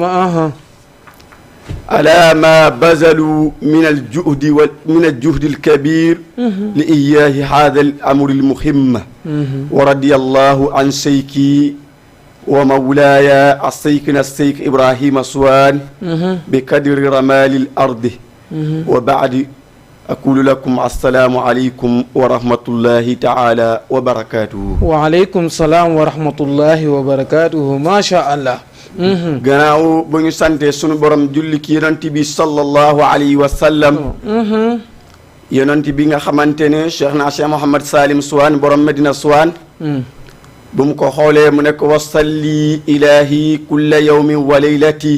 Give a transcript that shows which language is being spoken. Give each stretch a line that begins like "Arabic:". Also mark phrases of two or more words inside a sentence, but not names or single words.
Arabic: على ما بذلوا من الجهد الكبير لإياه هذا الأمر المهم ورضي الله عن شيخي ومولاي الشيخ إبراهيم سوان بقدر رمال الأرض وبعد أقول لكم السلام عليكم ورحمة الله تعالى وبركاته وعليكم السلام ورحمة الله وبركاته ما شاء الله
Wolof: gannaaw ba ñu sante sunu borom julli ki yonent bi
Arabic: صلى الله عليه وسلم
Wolof: yonent bi nga xamante ne Cheikh Mouhamad Salim Souane borom Medina Souane bu mu ko xoolee mu nekk
Arabic: وصلى إلهي كل يوم وليلة